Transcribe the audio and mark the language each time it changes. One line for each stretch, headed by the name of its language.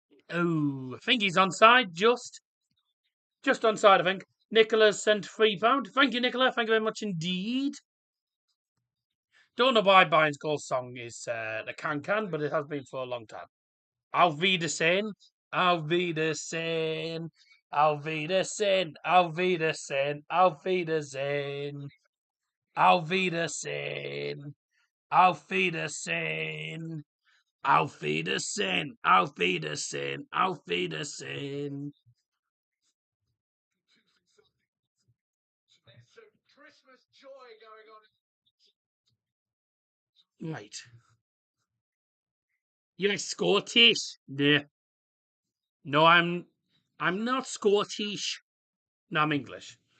English: Oh, I think he's onside, just onside, I think. Nicola's sent £3. Thank you, Nicola. Thank you very much indeed. Don't know why Bayern's goal song is the Can, but it has been for a long time.
German: Auf Wiedersehen, auf Wiedersehen, auf Wiedersehen, auf Wiedersehen, auf Wiedersehen, auf Wiedersehen, auf Wiedersehen, auf Wiedersehen, auf Wiedersehen, auf Wiedersehen.
English: There's some Christmas joy going on. Right. You're Scottish? No, I'm not Scottish. No, I'm English.